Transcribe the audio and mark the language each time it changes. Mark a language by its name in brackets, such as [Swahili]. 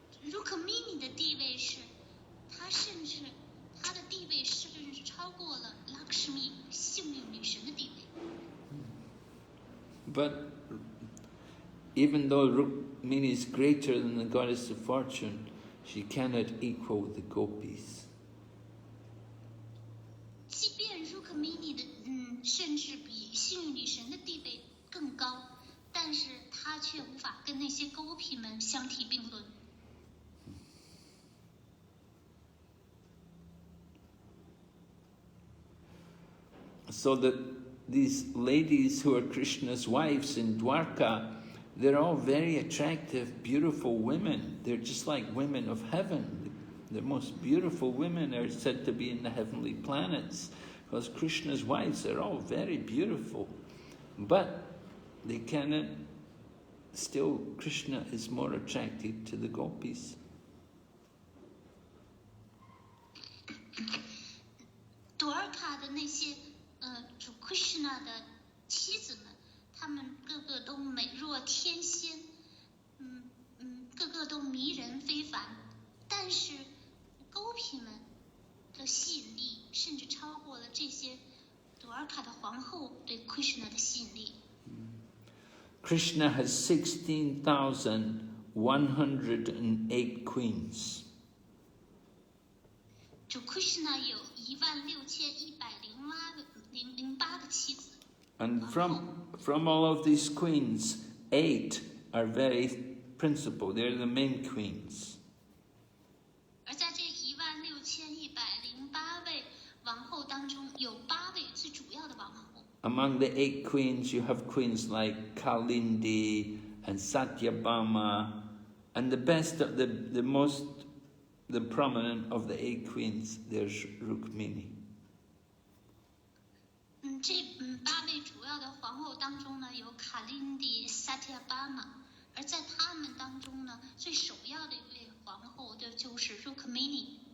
[Chinese] Rukmini 的地位是，她的地位甚至超过了 Lakshmi 幸运女神的地位。 [English] But even though Rukmini is greater than the goddess of fortune, she cannot equal the gopis. [Chinese] 即便 Rukmini 的甚至比幸运女神的地位更高，但是她却无法跟那些勾皮们相提并论。 [English] So that these ladies who are Krishna's wives in Dwarka, they're all very attractive, beautiful women. They're just like women of heaven. The most beautiful women are said to be in the heavenly planets, because Krishna's wives are all very beautiful. But they cannot, still Krishna is more attracted to the gopis. [Chinese] Dwarka 的那些主 Krishna 的妻子们，她们个个都美若天仙，个个都迷人非凡。但是勾皮们的吸引力甚至超过了这些 Dwarka 的皇后对 Krishna 的吸引力。 [English] Krishna has 16,108 queens. [Chinese] 主 Krishna 有16108个妻子。 [English] And from all of these queens, 8 are very principal. They're the main queens. [Chinese] 而在这16108位王后当中，有8位最主要的王后。 [English] Among the 8 queens, you have queens like Kalindi and Satyabhama, and the prominent of the 8 queens, there's Rukmini. [Chinese] 这8位主要的皇后当中呢，有卡琳迪、萨提亚巴玛，而在他们当中呢，最首要的一位皇后就是 Rukmini。